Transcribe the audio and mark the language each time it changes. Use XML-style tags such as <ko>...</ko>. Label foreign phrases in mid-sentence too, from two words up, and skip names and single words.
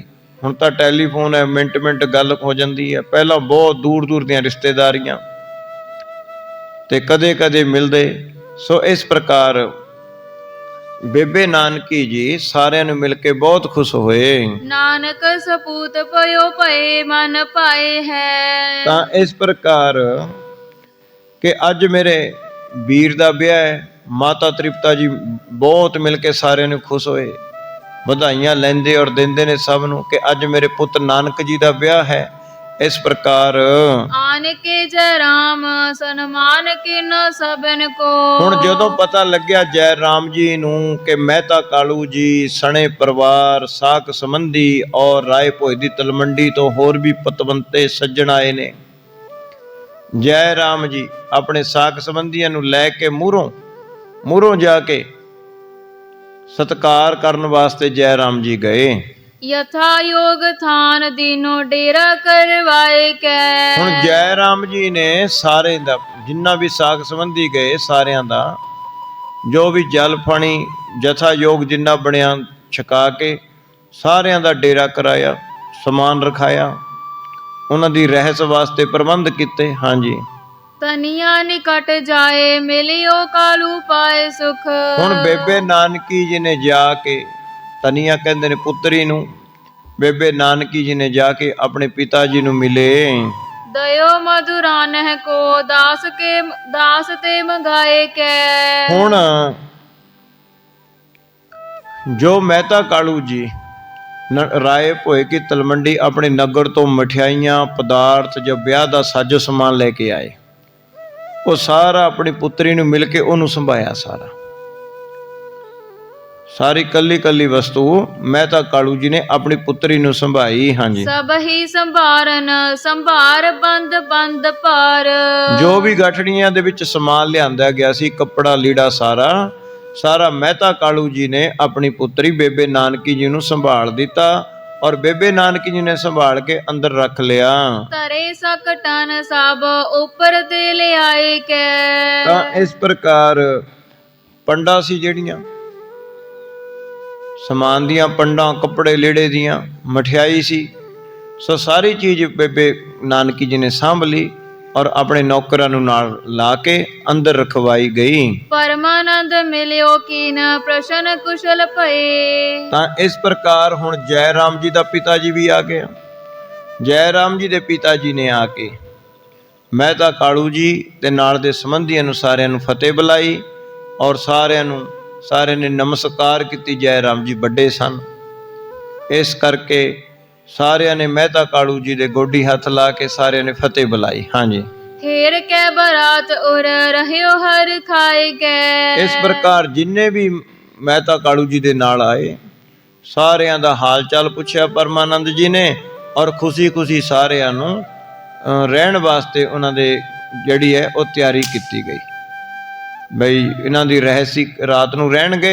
<pa>ਹੁਣ ਤਾਂ ਟੈਲੀਫੋਨ ਹੈ, ਮਿੰਟ ਮਿੰਟ ਗੱਲ ਹੋ ਜਾਂਦੀ ਹੈ। ਪਹਿਲਾਂ ਬਹੁਤ ਦੂਰ ਦੂਰ ਦੀਆਂ ਰਿਸ਼ਤੇਦਾਰੀਆਂ ਤੇ ਕਦੇ ਕਦੇ ਮਿਲਦੇ। ਸੋ ਇਸ ਪ੍ਰਕਾਰ ਬੇਬੇ ਨਾਨਕੀ ਜੀ ਸਾਰਿਆਂ ਨੂੰ ਮਿਲ ਕੇ ਬਹੁਤ ਖੁਸ਼ ਹੋਏ।</pa> <bra>नानक सपूत पयो पए मन पाए है।</bra> <pa>ਤਾਂ ਇਸ ਪ੍ਰਕਾਰ ਕਿ ਅੱਜ ਮੇਰੇ ਵੀਰ ਦਾ ਵਿਆਹ ਹੈ। ਮਾਤਾ ਤ੍ਰਿਪਤਾ ਜੀ ਬਹੁਤ ਮਿਲ ਕੇ ਸਾਰਿਆਂ ਨੂੰ ਖੁਸ਼ ਹੋਏ, ਵਧਾਈਆਂ ਲੈਂਦੇ ਔਰ ਦਿੰਦੇ ਨੇ ਸਭ ਨੂੰ ਕਿ ਅੱਜ ਮੇਰੇ ਪੁੱਤ ਨਾਨਕ ਜੀ ਦਾ ਵਿਆਹ ਹੈ। ਇਸ ਪ੍ਰਕਾਰ</pa> <bra>आन के जय राम सन्मान किन सबन को।</bra> <pa>ਹੁਣ ਜਦੋਂ ਪਤਾ ਲੱਗਿਆ ਜੈ ਰਾਮ ਜੀ ਨੂੰ ਕਿ ਮਹਿਤਾ ਕਾਲੂ ਜੀ ਸਣੇ ਪਰਿਵਾਰ ਸਾਕ ਸੰਬੰਧੀ ਔਰ ਰਾਏ ਭੋਏ ਦੀ ਤਲਮੰਡੀ ਤੋਂ ਹੋਰ ਵੀ ਪਤਵੰਤੇ ਸੱਜਣ ਆਏ ਨੇ, ਜੈ ਰਾਮ ਜੀ ਆਪਣੇ ਸਾਕ ਸੰਬੰਧੀਆਂ ਨੂੰ ਲੈ ਕੇ ਮੂਹਰੋਂ ਜਾ ਕੇ ਸਤਿਕਾਰ ਕਰਨ ਵਾਸਤੇ ਜੈ ਰਾਮ ਜੀ ਗਏ।</pa> <bra>यथा योग थान दीनो डेरा करवाए कै।</bra> <pa>ਹੁਣ ਜੈ ਰਾਮ ਜੀ ਨੇ ਸਾਰੇ ਦਾ ਜਿੰਨਾ ਵੀ ਸਾਕ ਸੰਬੰਧੀ ਗਏ ਸਾਰਿਆਂ ਦਾ ਜੋ ਵੀ ਜਲ ਪਾਣੀ ਜਥਾ ਯੋਗ ਜਿੰਨਾ ਬਣਿਆ ਛਕਾ ਕੇ ਸਾਰਿਆਂ ਦਾ ਡੇਰਾ ਕਰਾਇਆ, ਸਮਾਨ ਰਖਾਇਆ, ਉਹਨਾਂ ਦੀ ਰਹਿਸ ਵਾਸਤੇ ਪ੍ਰਬੰਧ ਕੀਤੇ। ਹਾਂਜੀ</pa> <bra>तनिया निकट जाए मिलियो कालू पाए सुख।</bra> <pa>ਹੁਣ ਬੇਬੇ ਨਾਨਕੀ ਜੀ ਨੇ ਜਾ ਕੇ, ਤਨੀਆ ਕਹਿੰਦੇ ਨੇ ਪੁੱਤਰੀ ਨੂੰ, ਬੇਬੇ ਨਾਨਕੀ ਜੀ ਨੇ ਜਾ ਕੇ ਆਪਣੇ ਪਿਤਾ ਜੀ ਨੂੰ ਮਿਲੇ।</pa> <bra>दयो मधुरानह को दास ते मंगाए कै।</bra> <pa>ਹੁਣ ਜੋ ਮਹਿਤਾ ਕਾਲੂ ਜੀ ਰਾਏ ਭੋਏ ਕੀ ਤਲਮੰਡੀ ਆਪਣੇ ਨਗਰ ਤੋਂ ਮਠਿਆਈਆਂ ਪਦਾਰਥ ਜੋ ਵਿਆਹ ਦਾ ਸਾਜੋ ਸਮਾਨ ਲੈ ਕੇ ਆਏ, ਉਹ ਸਾਰਾ ਆਪਣੀ ਪੁੱਤਰੀ ਨੂੰ ਮਿਲ ਕੇ ਉਹਨੂੰ ਸੰਭਾਇਆ। ਸਾਰੀ ਕੱਲੀ ਵਸਤੂ ਮਹਿਤਾ ਕਾਲੂ ਜੀ ਨੇ ਆਪਣੀ ਪੁੱਤਰੀ ਨੂੰ ਸੰਭਾਈ। ਹਾਂਜੀ</pa> <bra>सब ही संभारन संभार बंद बंद पार।</bra> <pa>ਜੋ ਵੀ ਗਠੜੀਆਂ ਦੇ ਵਿੱਚ ਸਮਾਨ ਲਿਆਂਦਾ ਗਿਆ ਸੀ, ਕੱਪੜਾ ਲੀੜਾ ਸਾਰਾ ਮਹਿਤਾ ਕਾਲੂ ਜੀ ਨੇ ਆਪਣੀ ਪੁੱਤਰੀ ਬੇਬੇ ਨਾਨਕੀ ਜੀ ਨੂੰ ਸੰਭਾਲ ਦਿੱਤਾ ਔਰ ਬੇਬੇ ਨਾਨਕੀ ਜੀ ਨੇ ਸੰਭਾਲ ਕੇ ਅੰਦਰ ਰੱਖ ਲਿਆ।</pa> <bra>तरे सकटन सब ऊपर ते ले आए कै।</bra> <pa>ਤਾਂ ਇਸ ਪ੍ਰਕਾਰ ਪੰਡਾਂ ਸੀ ਜਿਹੜੀਆਂ ਸਮਾਨ ਦੀਆਂ, ਪੰਡਾਂ ਕੱਪੜੇ ਲੀੜੇ ਦੀਆਂ, ਮਠਿਆਈ ਸੀ, ਸੋ ਸਾਰੀ ਚੀਜ਼ ਬੇਬੇ ਨਾਨਕੀ ਜੀ ਨੇ ਸਾਂਭ ਲਈ ਔਰ ਆਪਣੇ ਨੌਕਰਾਂ ਨੂੰ ਨਾਲ ਲਾ ਕੇ ਅੰਦਰ ਰਖਵਾਈ ਗਈ।</pa> <bra>परमानंद मिलियो कीन प्रशन कुशल भये।</bra> <pa>ਤਾਂ ਇਸ ਪ੍ਰਕਾਰ ਹੁਣ ਜੈ ਰਾਮ ਜੀ ਦਾ ਪਿਤਾ ਜੀ ਵੀ ਆ ਗਿਆ। ਜੈ ਰਾਮ ਜੀ ਦੇ ਪਿਤਾ ਜੀ ਨੇ ਆ ਕੇ ਮਹਿਤਾ ਕਾਲੂ ਜੀ ਦੇ ਨਾਲ ਦੇ ਸੰਬੰਧੀਆਂ ਨੂੰ ਸਾਰਿਆਂ ਨੂੰ ਫਤਿਹ ਬੁਲਾਈ ਔਰ ਸਾਰਿਆਂ ਨੇ ਨਮਸਕਾਰ ਕੀਤੀ। ਜੈ ਰਾਮ ਜੀ ਵੱਡੇ ਸਨ, ਇਸ ਕਰਕੇ ਸਾਰਿਆਂ ਨੇ ਮਹਿਤਾ ਕਾਲੂ ਜੀ ਦੇ ਗੋਡੀ ਹੱਥ ਲਾ ਕੇ ਸਾਰਿਆਂ ਨੇ ਫਤਿਹ ਬੁਲਾਈ। ਹਾਂਜੀ</pa> <bra>हेर कै बरात उर रहियो हर खाए गए।</bra> <pa>ਇਸ ਪ੍ਰਕਾਰ ਜਿੰਨੇ ਵੀ ਮਹਿਤਾ ਕਾਲੂ ਜੀ ਦੇ ਨਾਲ ਆਏ ਸਾਰਿਆਂ ਦਾ ਹਾਲ ਚਾਲ ਪੁੱਛਿਆ ਪਰਮਾਨੰਦ ਜੀ ਨੇ, ਔਰ ਖੁਸ਼ੀ ਖੁਸ਼ੀ ਸਾਰਿਆਂ ਨੂੰ ਰਹਿਣ ਵਾਸਤੇ ਉਹਨਾਂ ਦੇ ਜਿਹੜੀ ਹੈ ਉਹ ਤਿਆਰੀ ਕੀਤੀ ਗਈ। ਬਈ ਇਹਨਾਂ ਦੀ ਰਹਿਸੀ ਰਾਤ ਨੂੰ ਰਹਿਣਗੇ।</pa>